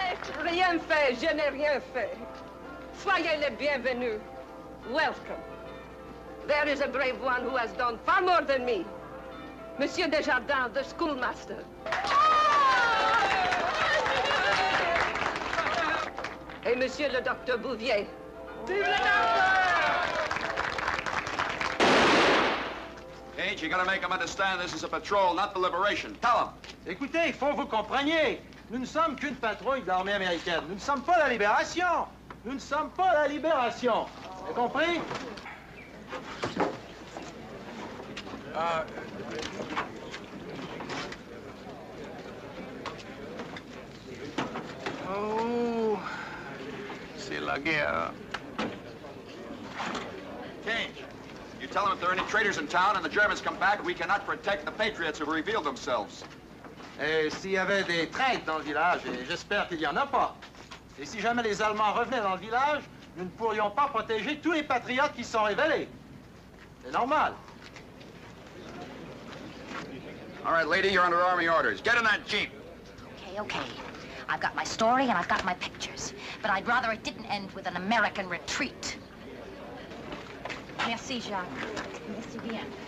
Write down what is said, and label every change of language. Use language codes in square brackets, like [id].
[fr] Je n'ai rien fait, je n'ai rien fait. Soyez les bienvenus. [en] Welcome. There is a brave one who has done far more than me. Monsieur Desjardins, the schoolmaster. [fr] Et Monsieur le docteur Bouvier. Vive le [en] Gage, you gotta make them understand this is a patrol, not the liberation. Tell them. [fr] Écoutez, il faut que vous compreniez. Nous ne sommes qu'une patrouille de l'armée américaine. Nous ne sommes pas la libération. Nous ne sommes pas la libération. Vous avez compris? Oh, c'est la guerre. [en] Gage, you tell them if there are any traitors in town and the Germans come back, we cannot protect the patriots who have revealed themselves. [fr] Et s'il y avait des traîtres dans le village, et j'espère qu'il n'y en a pas, et si jamais les Allemands revenaient dans le village, nous ne pourrions pas protéger tous les patriotes qui se sont révélés. C'est normal. [en] All right, lady, you're under Army orders. Get in that jeep. Okay, okay. I've got my story and I've got my pictures. But I'd rather it didn't end with an American retreat. [fr] Merci, Jacques. Merci bien.